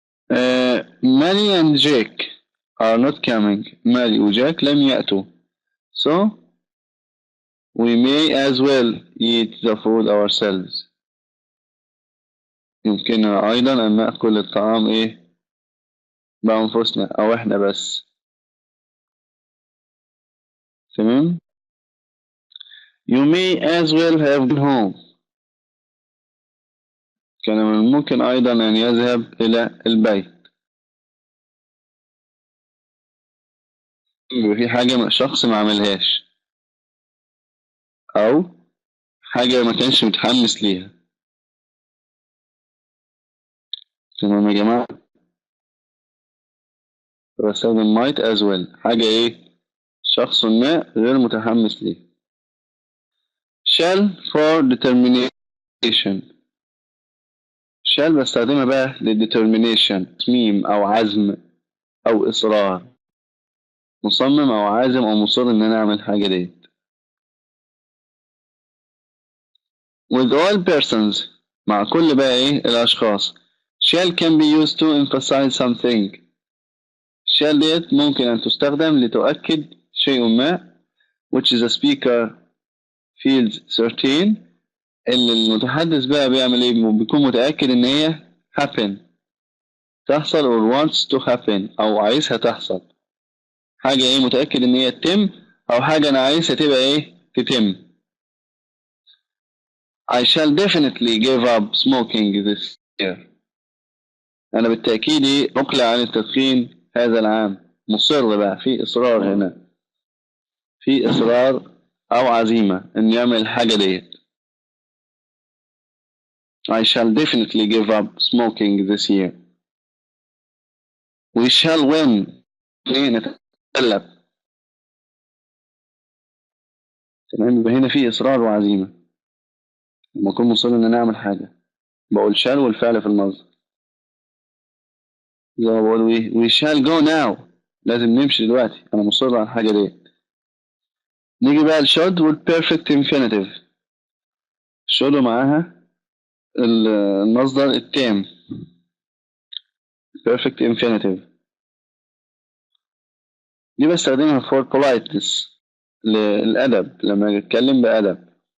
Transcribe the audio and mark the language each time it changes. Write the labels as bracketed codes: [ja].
[en] Mary and Jake are not coming. [ar] ماري وجاك لم يأتوا. [en] So we may as well eat the food ourselves. [ar] يمكننا أيضا أن نأكل الطعام بأنفسنا أو إحنا بس. تمام. [en] You may as well have gone home. [ar] كان من الممكن أيضا أن يذهب إلى البيت. يبقى في حاجة شخص ما عملهاش أو حاجة ما كانش متحمس ليها. تمام يا جماعة. بستخدم [en] might as well [ar] حاجة شخص ما غير متحمس ليه. [en] shall for determination. [ar] shall بستخدمها بقى للdetermination تصميم أو عزم أو إصرار. مصمم أو عازم أو مصر إن أنا أعمل حاجة دي. [en] with all persons [ar] مع كل بقى الأشخاص. [en] shall can be used to emphasize something. [ar] shall ديت ممكن أن تستخدم لتؤكد شيء ما [en] which the speaker feels certain [ar] اللي المتحدث بقى بيعمل بيكون متأكد إن هي [en] happen [ar] تحصل [en] or wants to happen [ar] أو عايزها تحصل. حاجة متأكد إن هي تتم أو حاجة أنا عايزها تبقى تتم. [en] I shall definitely give up smoking this year. [ar] أنا بالتأكيد أقلع عن التدخين هذا العام. مصر بقى في إصرار هنا. في إصرار أو عزيمة إن يعمل الحاجة ديت. [en] I shall definitely give up smoking this year. We shall win. نتغلب. [ar] تمام. يبقى هنا في إصرار وعزيمة. لما أكون مصر إن أنا أعمل حاجة بقول shall والفعل في المصدر. زي ما بقول [en] we shall go now. [ar] لازم نمشي دلوقتي. أنا مصر على الحاجة ديت. نيجي بقى الشود والبيرفكت infinitive. الشود معاها المصدر التام perfect infinitive. دي بستخدمها [en] for politeness [ar] للأدب لما أجي أتكلم بأدب.